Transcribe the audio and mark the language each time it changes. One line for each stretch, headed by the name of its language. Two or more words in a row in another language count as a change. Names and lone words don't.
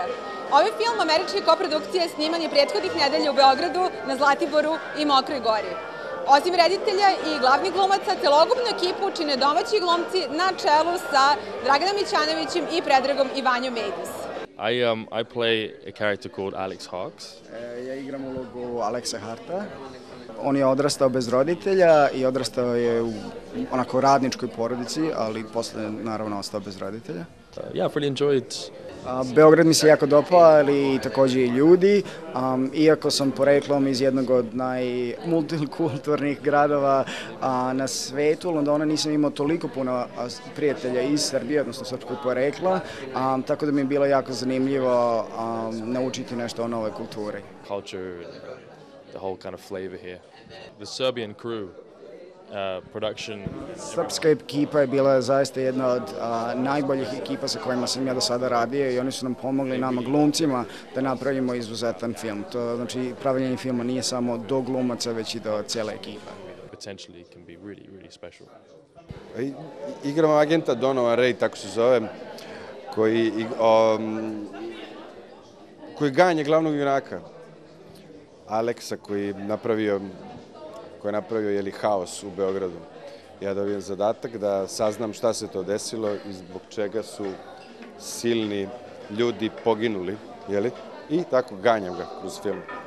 Serbian: Ovaj film američke koprodukcije sniman je prethodnih nedelja u Beogradu, na Zlatiboru i Mokroj Gori. Osim reditelja i glavnih glumaca, celokupnu ekipu čine domaći glumci na čelu sa Draganom Mićanovićem i Predragom Ivanjom Mejdus.
English: I play a character called Alex Hawks.
Serbian: Ja igram ulogu Aleksa Harta. On je odrastao bez roditelja i odrastao je u onako radničkoj porodici, ali posle naravno ostao bez roditelja.
English: Yeah, I've really enjoyed.
Serbian: Beograd mi se jako dopao, ali takođe i ljudi. Iako sam poreklom iz jednog od najmultikulturnih gradova na svetu, Londona, nisam imao toliko puno prijatelja iz Srbije, odnosno srpskog porekla, tako da mi je bilo jako zanimljivo naučiti nešto o novoj kulturi.
English: Culture, the whole kind of flavor here. The Serbian crew. Production.
Serbian: Srpska ekipa je bila zaista jedna od najboljih ekipa sa kojima sam ja do sada radio i oni su nam pomogli nama glumcima da napravimo izuzetan film. To znači pravljenje filma nije samo do glumaca, već i do cijele ekipe.
English: Potentially can be really special.
Serbian: Igramo agenta Donovan Ray, tako se zove, koji ganja glavnog junaka. Aleksa koji je napravio haos u Beogradu. Ja dobijem zadatak da saznam šta se to desilo i zbog čega su silni ljudi poginuli, i tako ganjam ga kroz film.